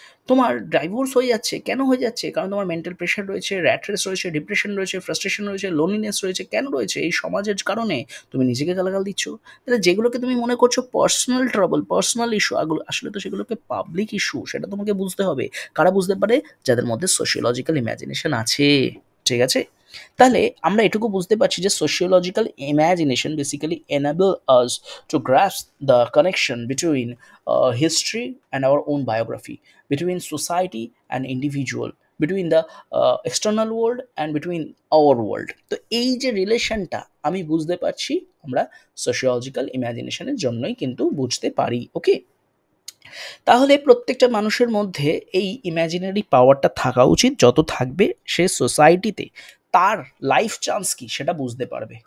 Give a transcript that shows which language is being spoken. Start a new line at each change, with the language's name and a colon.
Bangla: তোমার ডাইভোর্স হয়ে যাচ্ছে, কেন হয়ে যাচ্ছে? কারণ তোমার মেন্টাল প্রেশার রয়েছে, র্যাট রেস রয়েছে, ডিপ্রেশন রয়েছে, ফ্রাস্ট্রেশন রয়েছে, লোনলিনেস রয়েছে। কেন রয়েছে? এই সমাজের কারণে তুমি নিজেকে গালাগাল দিচ্ছ। তাহলে যেগুলোকে তুমি মনে করছো পার্সোনাল ট্রাবল, পার্সোনাল ইস্যু, আসলে তো সেগুলোকে পাবলিক ইস্যু। সেটা তোমাকে বুঝতে হবে। কারা বুঝতে পারে? যাদের মধ্যে সোশিওলজিক্যাল ইমাজিনেশন আছে। ঠিক আছে? তাহলে আমরা এটুকু বুঝতে পারছি যে
English: Sociological imagination basically enable us to grasp the connection between history and our own biography, between society and individual, between the external world and between our world.
Bangla: তো এই যে রিলেশনটা আমি বুঝতে পারছি, আমরা সোশিওলজিক্যাল ইমাজিনেশনের জন্যই কিন্তু বুঝতে পারি। ওকে, তাহলে প্রত্যেকটা মানুষের মধ্যে এই ইমাজিনারি পাওয়ারটা থাকা উচিত। যত থাকবে সে সোসাইটিতে তার লাইফ চান্স কি সেটা বুঝতে পারবে।